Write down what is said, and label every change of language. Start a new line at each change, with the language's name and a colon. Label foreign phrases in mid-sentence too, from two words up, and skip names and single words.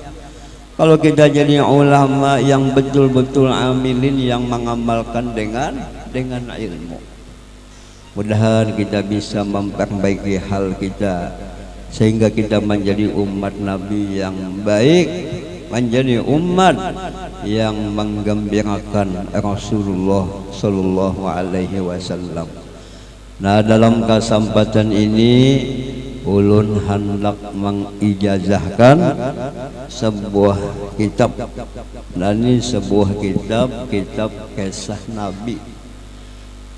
Indonesian: Kalau kita jadi ulama yang betul-betul amilin yang mengamalkan dengan ilmu. Mudah-mudahan kita bisa memperbaiki hal kita sehingga kita menjadi umat Nabi yang baik, menjadi umat yang menggembirakan Rasulullah
Arabic: صلى الله عليه وسلم.
Indonesian: Nah, dalam kesempatan ini ulun hendak mengijazahkan sebuah kitab. Dan ini sebuah kitab kisah Nabi.